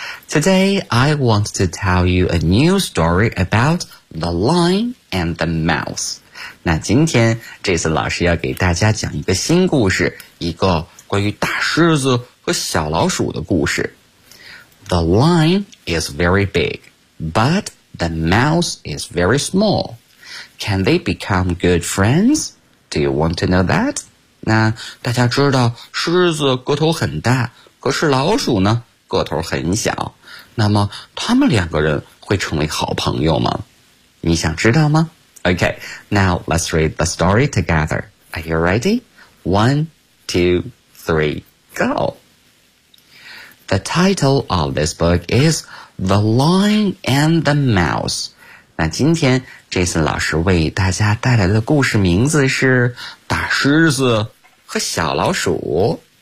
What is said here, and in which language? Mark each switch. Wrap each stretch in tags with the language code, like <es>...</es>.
<en>Today, I want to tell you a new story about the lion and the mouse.</en> <zh>那今天 Jason 老师要给大家讲一个新故事，一个关于大狮子和小老鼠的故事。</zh> <en>The lion is very big, but the mouse is very small. Can they become good friends? Do you want to know that?</en> <zh>那大家知道狮子个头很大，可是老鼠呢？个头很小，那么他们两个人会成为好朋友吗？你想知道吗？</zh> <en>OK, now let's read the story together. Are you ready? 1, 2, 3, go! The title of this book is The Lion and the Mouse.</en> <zh>那今天 Jason 老师为大家带来的故事名字是大狮子和小老鼠。</zh>